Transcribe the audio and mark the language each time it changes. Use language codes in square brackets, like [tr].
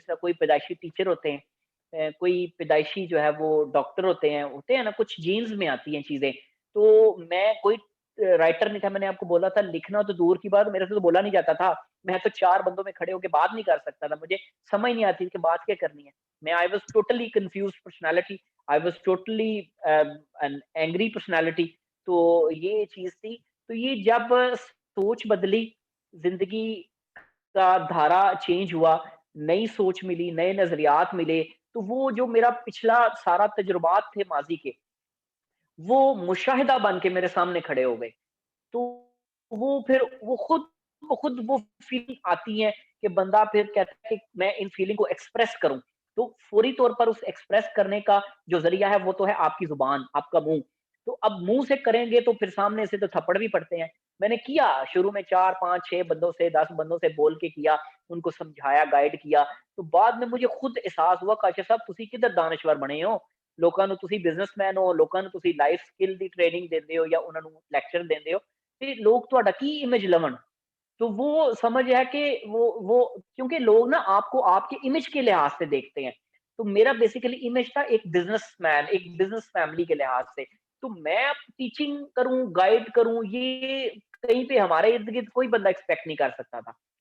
[ur] جس طرح کوئی پیدائشی ٹیچر ہوتے ہیں، کوئی پیدائشی جو ہے وہ ڈاکٹر ہوتے ہیں نا، کچھ جینز میں آتی ہیں چیزیں. تو میں کوئی رائٹر نہیں تھا. میں نے آپ کو بولا تھا لکھنا تو دور کی بات، میرے سے تو بولا نہیں جاتا تھا. میں تو 4 بندوں میں کھڑے ہو کے بات نہیں کر سکتا تھا، مجھے سمجھ نہیں آتی کہ بات کیا کرنی ہے. [en] میں I was totally confused personality. I was totally an angry personality. [ur] تو یہ چیز تھی. تو یہ جب سوچ بدلی، زندگی کا دھارا چینج ہوا، نئی سوچ ملی، نئے نظریات ملے، تو وہ جو میرا پچھلا سارا تجربات تھے ماضی کے، وہ مشاہدہ بن کے میرے سامنے کھڑے ہو گئے. تو وہ پھر وہ خود وہ فیلنگ آتی ہے کہ بندہ پھر کہتا ہے کہ میں ان فیلنگ کو ایکسپریس کروں. تو فوری طور پر اس ایکسپریس کرنے کا جو ذریعہ ہے وہ تو ہے آپ کی زبان، آپ کا منہ. تو اب منہ سے کریں گے تو پھر سامنے سے تو تھپڑ بھی پڑتے ہیں. میں نے کیا شروع میں 4 5 6 بندوں سے 10 بندوں سے بول کے کیا، ان کو سمجھایا، گائیڈ کیا. تو بعد میں مجھے خود احساس ہوا کاشف صاحب [pa] تسی کدھر دانشور بنے ہو. لوکاں نو تسی بزنس مین ہو، لوکاں نو تسی لائف سکل دی ٹریننگ دیندے ہو یا انہاں نو لیکچر دیندے ہو، تے لوگ تہاڈا کی امیج لون. [ur] تو وہ سمجھ ہے کہ وہ کیونکہ لوگ نا آپ کو آپ کے امیج کے لحاظ سے دیکھتے ہیں. تو میرا بیسیکلی امیج تھا ایک بزنس مین، ایک بزنس فیملی کے لحاظ سے. تو میں ٹیچنگ کروں، گائیڈ کروں، یہ کہیں پہ ہمارے ارد گرد کوئی بندہ ایکسپیکٹ نہیں کر سکتا تھا.